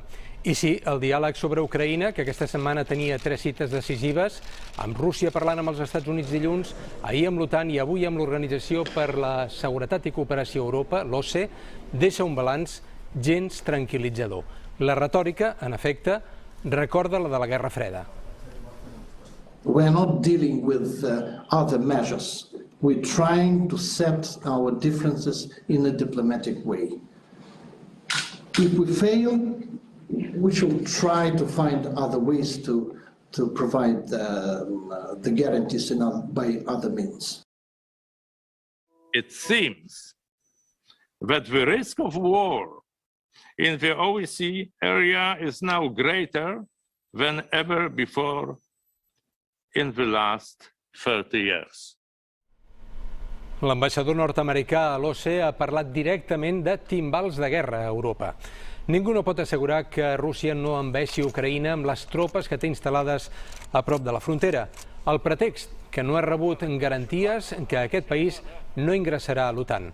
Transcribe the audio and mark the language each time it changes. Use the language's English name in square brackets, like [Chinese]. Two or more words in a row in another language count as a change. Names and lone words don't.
[Catalan] I sí, el diàleg sobre Ucraïna, que aquesta setmana tenia 3 cites decisives, amb Rússia parlant amb els Estats Units dilluns, ahir amb l'OTAN i avui amb l'Organització per la Seguretat i Cooperació a Europa, l'OSCE, deixa un balanç gens tranquil·litzador. La retòrica, en efecte, recorda la de la Guerra Freda. [English] We are not dealing with other measures. We're trying to set our differences in a diplomatic way. If we fail, we should try to find other ways to provide the guarantees by other means. It seems that the risk of war in the OSCE area is now greater than ever before in the last 30 years. [Catalan] L'ambaixador nord-americà a l'OSCE ha parlat directament de timbals de guerra a Europa. Ningú no pot assegurar que Rússia no envaeixi Ucraïna amb les tropes que té instal·lades a prop de la frontera. El pretext que no ha rebut garanties que aquest país no ingressarà a l'OTAN.